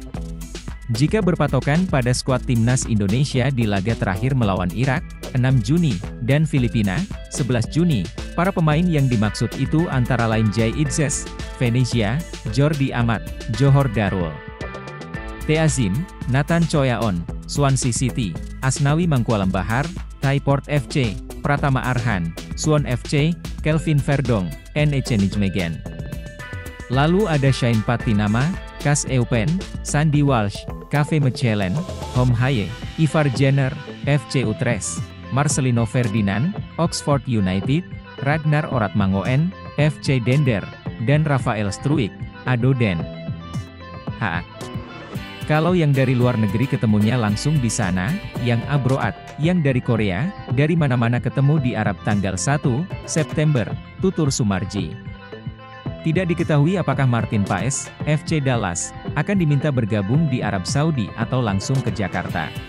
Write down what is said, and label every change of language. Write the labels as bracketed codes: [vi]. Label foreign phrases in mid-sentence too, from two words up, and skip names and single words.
[id] Jika berpatokan pada skuad Timnas Indonesia di laga terakhir melawan Irak, 6 Juni, dan Filipina, 11 Juni, para pemain yang dimaksud itu antara lain Jay Idzes, Venezia, Jordi Amat, Johor Darul, Teazim, Nathan Choyaon, Swansea City, Asnawi Mangkualam Bahar, Thaiport FC, Pratama Arhan, Suwon FC, Kelvin Verdong, NEC Nijmegen. Lalu ada Shane Patinama, Kas Eupen, Sandy Walsh, KV Mechelen, Hom Haye, Ivar Jenner, FC Utrecht, Marcelino Ferdinand, Oxford United, Ragnar Oratmangoen, FC Dender, dan Rafael Struijk, ADO Den Haag. Kalau yang dari luar negeri ketemunya langsung di sana, yang Abroad, yang dari Korea, dari mana-mana ketemu di Arab tanggal 1 September, tutur Sumarji. Tidak diketahui apakah Martin Paes, FC Dallas, akan diminta bergabung di Arab Saudi atau langsung ke Jakarta.